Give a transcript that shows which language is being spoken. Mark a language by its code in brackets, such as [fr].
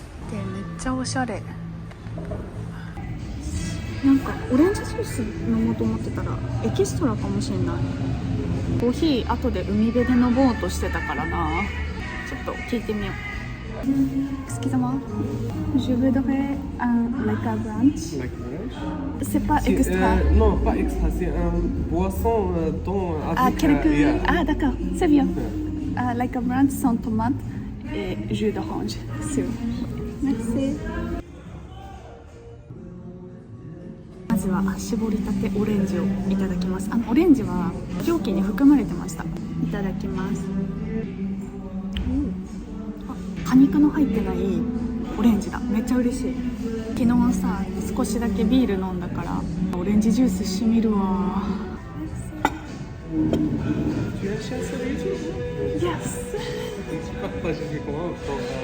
[ja] でめっちゃおしゃれ。なんかオレンジジュース飲もうと思ってたらエキストラかもしれない。コーヒー後で海辺で飲もうとしてたからな。ちょっと聞いてみよう。 [fr] Excusez-moi, je voudrais un [en] like a brunch. Like brunch? [fr] C'est pas extra. Non, pas extra, c'est un boisson dont avec... quelques... Ah d'accord, c'est bien. [en] Like a brunch [fr] sans tomate et jus d'orange. Merci. [ja] まずは絞りたてオレンジをいただきます。オレンジは容器に含まれてました。いただきます。果肉の入ってないオレンジだ。めっちゃ嬉しい。昨日さ少しだけビール飲んだからオレンジジュースしみるわ。 [fr] Tu achètes sur YouTube? [en] Yes. [fr] Tu partages avec moi pour...